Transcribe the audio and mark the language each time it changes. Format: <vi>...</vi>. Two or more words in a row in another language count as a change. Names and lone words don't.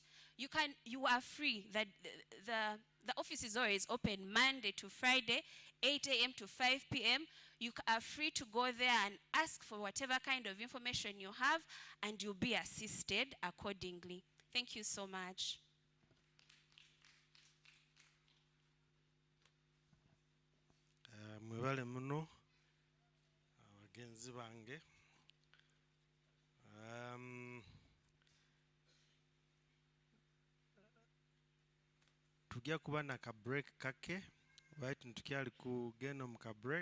<en>You are free. The office is always open Monday to Friday, 8 a.m. to 5 p.m. You are free to go there and ask for whatever kind of information you have, and you'll be assisted accordingly. Thank you so much.</en> <nyo>Mwebale muno abagenzi bange. Tujja kuba na ka break kake, baitu tukyali kugenda mu ka break.</nyo>